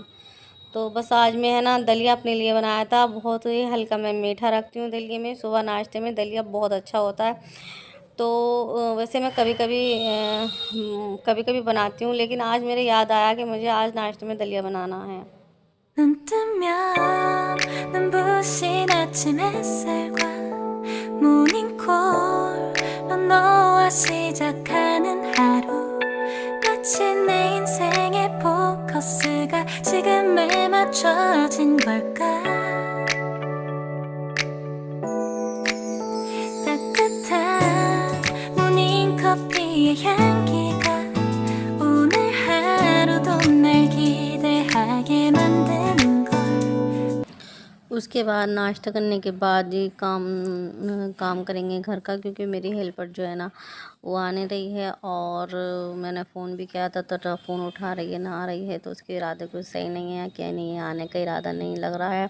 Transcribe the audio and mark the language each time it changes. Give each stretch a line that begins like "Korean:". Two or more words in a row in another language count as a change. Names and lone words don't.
Hindi: तो बस आज मैं है ना दलिया अपने लिए बनाया था, बहुत ही हल्का मैं मीठा रखती हूँ दलिया में, सुबह नाश्ते में दलिया बहुत अच्छा होता है। तो वैसे मैं कभी कभी बनाती हूँ, लेकिन आज मेरे याद आया कि मुझे आज नाश्ते में दलिया बनाना है।
Korean: 눈 뜨면 눈부신 아침 햇살과 모닝콜로 너와 시작하는 하루, 마치 내 인생의 포커스가 지금에 맞춰진 걸까. 따뜻한 모닝커피의 향기가 오늘 하루도 날 기대하게 만드는 걸.
Hindi: उसके बाद नाश्ता करने के बाद ही काम करेंगे घर का, क्योंकि मेरी हेल्पर जो है ना वो आने रही है। और मैंने फ़ोन भी किया था तो फ़ोन उठा रही है ना आ रही है, तो उसके इरादे कुछ सही नहीं है, क्या नहीं है, आने का इरादा नहीं लग रहा है।